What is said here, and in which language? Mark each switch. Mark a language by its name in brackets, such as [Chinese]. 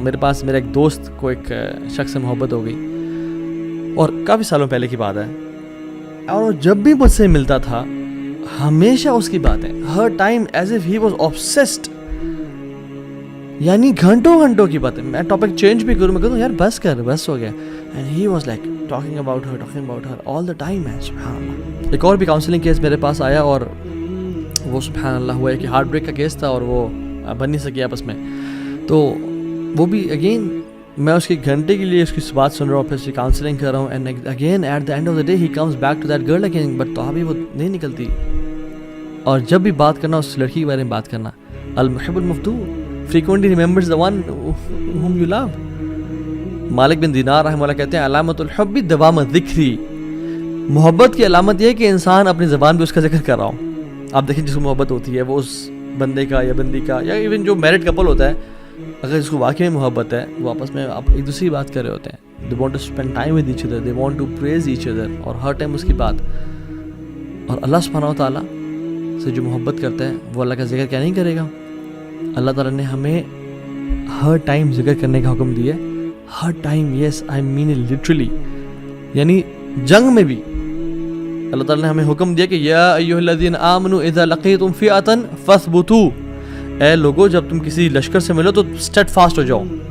[Urdu] میرے پاس میرا ایک دوست کو ایک شخص سے محبت ہو گئی, اور کافی سالوں پہلے کی بات ہے, اور جب بھی مجھ سے ملتا تھا ہمیشہ اس کی باتیں, ہر time [English] as if he was obsessed, [Urdu] یعنی گھنٹوں کی باتیں. میں ٹاپک چینج بھی کروں, میں کہتا ہوں یار بس کر, بس ہو گیا. [English] And he was like talking about her all the time. [Urdu] ہے سبحان اللہ. ایک اور بھی کاؤنسلنگ کیس میرے پاس آیا, اور وہ سبحان اللہ ہوا ہے کہ ہارٹ بریک کا کیس تھا, اور وہ بن نہیں سکی آپس میں. تو وہ بھی اگین میں اس کی گھنٹے کے لیے اس کی بات سن رہا ہوں, پھر اس کی کاؤنسلنگ کر رہا ہوں, [English] and again at the end of the day he comes back to that girl again, [Urdu] but تو ابھی وہ نہیں نکلتی. اور جب بھی بات کرنا اس لڑکی کے بارے میں بات کرنا, [Arabic] المحب المفدوع [English] frequently remembers the one whom you love. [Urdu] مالک بن دینار رحمہ اللہ کہتے ہیں [Arabic] علامت الحب دوام الذکری, [Urdu] محبت کی علامت یہ ہے کہ انسان اپنی زبان پہ اس کا ذکر کر رہا ہو. آپ دیکھیں جس کو محبت ہوتی ہے وہ اس بندے کا یا بندی کا, یا ایون جو میرڈ کپل ہوتا ہے, اگر جس کو واقعی میں محبت ہے, وہ آپس میں آپ ایک دوسری بات کر رہے ہوتے ہیں. [English] they want to spend time with each other, they want to praise each other, [Urdu] اور ہر ٹائم اس کی بات. اور اللہ سبحانہ و تعالیٰ سے جو محبت کرتا ہے وہ اللہ کا ذکر کیا نہیں کرے گا. اللہ تعالیٰ نے ہمیں ہر ٹائم ذکر کرنے کا حکم دیا, ہر time. [English] yes I mean it literally, [Urdu] یعنی جنگ میں بھی اللہ تعالیٰ نے ہمیں حکم دیا کہ [Arabic] یا ایھا الذین آمنوا اذا لقیتم فئۃ فاثبتوا, [Urdu] اے لوگو جب تم کسی لشکر سے ملو تو اسٹیڈ فاسٹ ہو جاؤ.